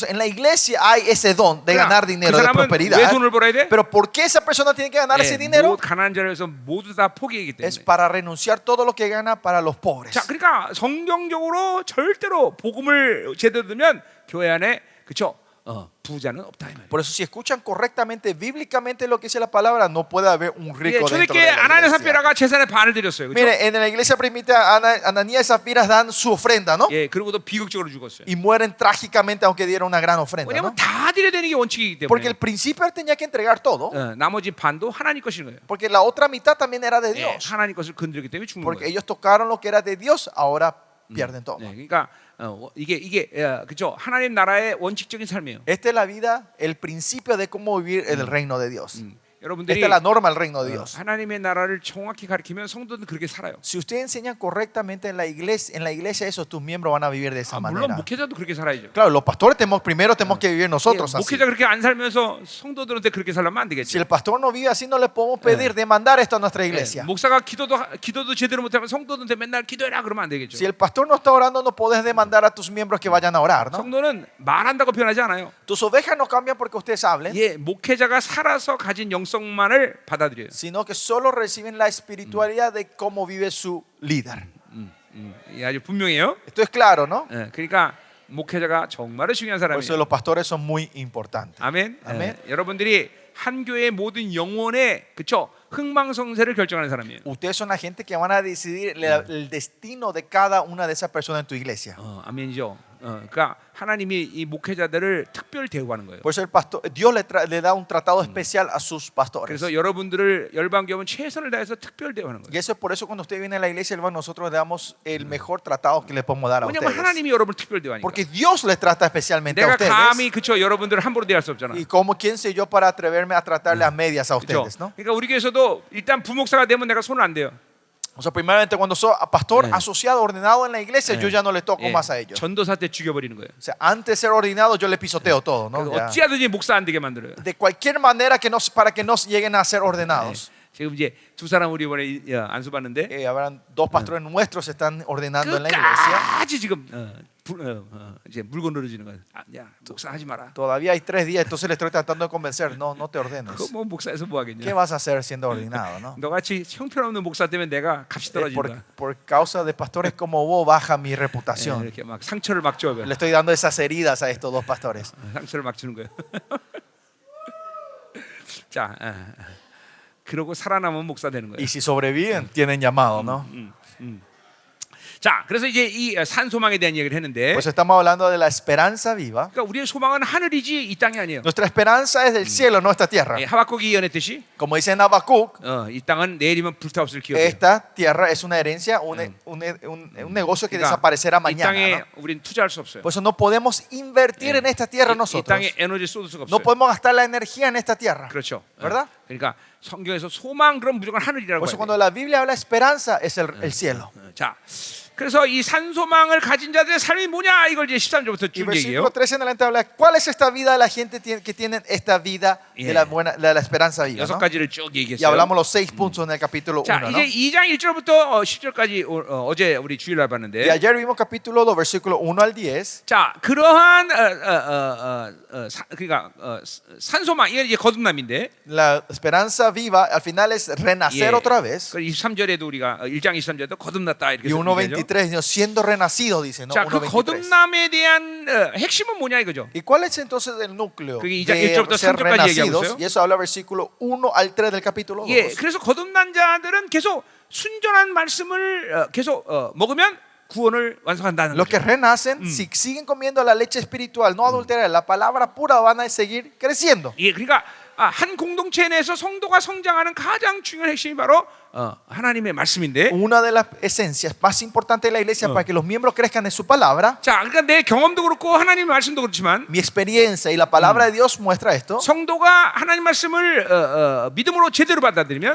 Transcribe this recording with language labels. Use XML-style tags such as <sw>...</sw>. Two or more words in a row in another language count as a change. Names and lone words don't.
<es>O sea, en la iglesia hay ese don de ganar dinero,</es> <ko>그</ko> <es>de</es> <ko>사람은 왜</ko> <es>prosperidad.</es> <ko>돈을 벌어야 돼?</ko> <es>Pero ¿por qué esa persona tiene que ganar ese</es> <ko>예,</ko> <es>dinero?</es> <ko>가난한 자를 위해서 모두 다 포기하기</ko> <es>Es</es> <ko>때문에.</ko> <es>para renunciar todo lo que gana para los pobres.</es> <ko>자, 그러니까 성경적으로 절대로 복음을 제대로 들으면 교회 안에 그쵸? 부자는 없다 이 말이에요.</ko> <es>Por eso si escuchan correctamente, bíblicamente lo que dice la palabra, no puede haber un</es> <ko>예,</ko> <es>rico dentro</es> <ko>초대교회</ko> <es>de la</es> <ko>아나니아</ko> <es>iglesia.</es> <ko>삽비라가 재산의 반을 드렸어요. 그렇죠?</ko> <es>Mire, en la iglesia primitiva, Ananías y Zafiras dan su ofrenda, ¿no?</es> <ko>예, 그리고도 비극적으로 죽었어요.</ko> <es>Y mueren trágicamente aunque dieron una gran ofrenda,</es> <ko>왜냐면</ko> <es>¿no?</es> <ko>다 드려야 되는 게 원칙이기 때문에.</ko> <es>Porque el principio él tenía que entregar todo,</es> <ko>나머지 반도 하나님 것인 거예요.</ko> <es>porque la otra mitad también era de</es> <ko>예,</ko> <es>Dios.</es> <ko>하나님 것을 건드렸기 때문에 죽는</ko> <es>Porque</es> <ko>거예요.</ko> <es>ellos tocaron lo que era de Dios, ahora pierden todo.</es> <ko>네, 그러니까 이게 그죠? 하나님 나라의 원칙적인 삶이에요.</ko> <es>Esta es la vida, el principio de cómo vivir en el reino de Dios.</es> <ko>여러분들이</ko> <es>Esta es la norma del reino de Dios.</es> <ko>하나님의 나라를 정확히 가르치면 성도들은 그렇게 살아요.</ko> <es>Si usted enseña correctamente en la iglesia eso, tus miembros van a vivir de esa</es> <ko>물론</ko> <es>manera.</es> <ko>목회자도 그렇게 살아야죠.</ko> <es>Claro, los pastores primero tenemos que vivir nosotros</es> <ko>예,</ko> <es>así.</es> <ko>목회자 그렇게 안 살면서 성도들한테 그렇게 살려면 안</ko> <es>Si</es> <ko>되겠죠.</ko> <es>el pastor no vive así, no le podemos pedir, demandar esto a nuestra</es> <ko>예,</ko> <es>iglesia.</es> <ko>목사가 기도도 제대로 못하면 성도들한테 맨날 기도해라 그러면 안 되겠죠.</ko> <es>Si el pastor no está orando, no puedes demandar a tus miembros que vayan a orar, ¿no?</es> <ko>성도는 말한다고 변하지 않아요.</ko> <es>Tus ovejas no cambian porque ustedes hablen,</es> <ko>예, 목회자가 살아서 가진 영성만을 받아들여요.</ko> <es>sino que solo reciben la espiritualidad de cómo vive su líder.</es> <ko>예, 아주 분명해요.</ko> <es>Esto es claro, ¿no?</es> <ko>예, 그러니까 목회자가 정말로 중요한</ko> <es>Por eso</es> <ko>사람이에요.</ko> <es>los pastores son muy importantes.</es> <ko>아멘. 아멘. 예, 여러분들이 한 교회의 모든 영혼의 그쵸 흥망성쇠를 결정하는 사람이에요.</ko> <es>Ustedes son la gente que van a decidir el destino de cada una de esas personas en tu iglesia.</es> <ko>아멘이죠. 그러니까 하나님이 이 목회자들을 특별 대우하는 거예요.</ko> <es>Por eso el pastor, Dios le da un tratado especial a sus pastores.</es> <ko>그래서 여러분들을 열방교회는 최선을 다해서 특별 대우하는 거예요.</ko> <es>Y eso es por eso cuando usted viene a la iglesia, hermano, nosotros le damos el mejor tratado que le podemos dar a</es> <ko>왜냐면</ko> <es>ustedes.</es> <ko>하나님이 여러분을 특별 대우하니까.</ko> <es>Porque Dios les trata especialmente a</es> <ko>내가</ko> <es>ustedes.</es> <ko>감히 그쵸 여러분들을 함부로 대할 수 없잖아.</ko> <es>Y como quién soy yo para atreverme a tratarle a medias a</es> <ko>그쵸?</ko> <es>ustedes, ¿no?</es> <ko>그러니까 우리 교회에서도 일단 부목사가 되면 내가 손을 안 대요.</ko> <es>O sea, primeramente cuando soy pastor</es> <ko>네.</ko> <es>asociado, ordenado en la iglesia, yo ya no le toco</es> <ko>예,</ko> <es>más a ellos.</es> <ko>전도사 때 죽여버리는 거예요.</ko> <es>O sea, antes de ser ordenado yo le pisoteo todo, ¿no? Ya.</es> <ko>어찌하든지 목사 안 되게 만들어요.</ko> <es>De cualquier manera que no, para que no lleguen a ser ordenados.</es> <ko>지금 이제 두 사람 우리 이번에 안수 받는데</ko> <es>Habrán dos pastores nuestros se están ordenando en la iglesia.</es> <ko>끝까지 지금 이제 물고 늘어지는 거예요. 야 목사 하지 마라.</ko> <es>Todavía hay 3 días, entonces le estoy tratando de convencer. No, no te ordenes.</es> <ko>그거 뭐 목사에서 뭐</ko> <es>¿Qué</es> <ko>하겠냐?</ko> <es>vas a hacer siendo ordenado, no?</es> <ko>너같이 형편없는 목사 때문에 내가 값이 떨어진다.</ko> <es>Por causa de pastores como vos baja mi</es> <ko>예,</ko> <es>reputación.</es> <ko>이렇게 막 상처를 막 줘요.</ko> <es>Le estoy dando esas heridas a estos dos pastores.</es> <ko>상처를 막 주는 거예요. 자, 그러고 살아남은 목사 되는 거예요.</ko> <es>Y si sobreviven, tienen llamado, ¿no?</es> <ko>자, 그래서 이제 이 산소망에 대한 얘기를 했는데,</ko> <es>Pues estamos hablando de la esperanza viva.</es> <ko>그러니까 우리의 소망은 하늘이지 이 땅이 아니에요.</ko> <es>Nuestra esperanza es del cielo, no esta tierra.</es> <ko>예, 하박국이 예언했듯이</ko> <es>Como dice en Habacuc,</es> <ko>이 땅은 내일이면 불타없을 기업이에요.</ko> <es>esta tierra es una herencia, un negocio que desaparecerá</es> <ko>이</ko> <es>mañana.</es> <ko>땅에</ko> <es>¿no?</es> <ko>우리는 투자할 수 없어요.</ko> <es>Por eso no podemos invertir en esta tierra</es> <ko>이</ko> <es>nosotros.</es> <ko>땅에 에너지 쏟을 수가</ko> <es>No</es> <ko>없어요.</ko> <es>podemos gastar la energía en esta tierra.</es> <ko>그렇죠.</ko> <es>¿Verdad?</es> <ko>그러니까 성경에서 소망 그럼 무조건 하늘이라고</ko> <es>Por eso</es> <ko>해요.</ko> <es>cuando la Biblia habla de esperanza es el cielo.</es> <ko>자, 그래서 이 산소망을 가진 자들의 삶이 뭐냐 이걸 이제 13절부터</ko> <es>Y</es> <ko>쭉 얘기해요.</ko> <es>versículo 13 en adelante habla, ¿cuál es esta vida de la gente que tienen esta vida de la, de la esperanza viva?</es> <ko>여섯</ko> <es>¿no?</es> <ko>가지를 쭉</ko> <es>Y</es> <ko>얘기했어요.</ko> <es>hablamos los 6 puntos en el capítulo 1.</es> <ko>자,</ko> <es>¿no?</es> <ko>이제 2장 1절부터 10절까지 어제 우리 주일날</ko> <es>Y</es> <ko>봤는데,</ko> <es>ayer vimos capítulo 2, versículo 1 al 10.</es> <ko>자, 그러한 그러니까 산소망 이게 이제 거듭남인데,</ko> <es>La esperanza viva al final es renacer otra vez.</es> <ko>그 23절에도 우리가 1장 23절에도 거듭났다 이렇게</ko> <es>Y</es> <ko>얘기하죠.</ko> <es>1.23, ¿no? Siendo renacido, dice, ¿no?</es> <ko>자, 그</ko> <es>1.23.</es> <ko>거듭남에 대한 핵심은 뭐냐 이거죠.</ko> <es>¿Y cuál es entonces el núcleo</es> <ko>그게</ko> <es>de</es> <ko>2장 1절부터</ko> <es>ser</es> <ko>3절까지 얘기하고</ko> <es>renacidos?</es> <ko>있어요.</ko> <es>Y eso habla versículo 1 al 3 del capítulo 2.</es> <ko>예, 그래서 거듭난 자들은 계속 순전한 말씀을 계속 먹으면 구원을 완성한다는</ko> <es>Los que</es> <ko>거죠.</ko> <es>renacen, si siguen comiendo la leche espiritual, no adulterada, la palabra pura, van a seguir creciendo.</es> <ko>예, 그러니까 한 공동체 내에서 성도가 성장하는 가장 중요한 핵심이 바로 하나님의 말씀인데,</ko> <es>Una de las esencias más importantes de la iglesia para que los miembros crezcan en su palabra,</es> <ko>자, 그러니까 내 경험도 그렇고 하나님의 말씀도 그렇지만</ko> <es>mi experiencia y la palabra de Dios muestra esto.</es> <ko>성도가 하나님 말씀을 믿음으로 제대로 받아들이면</ko>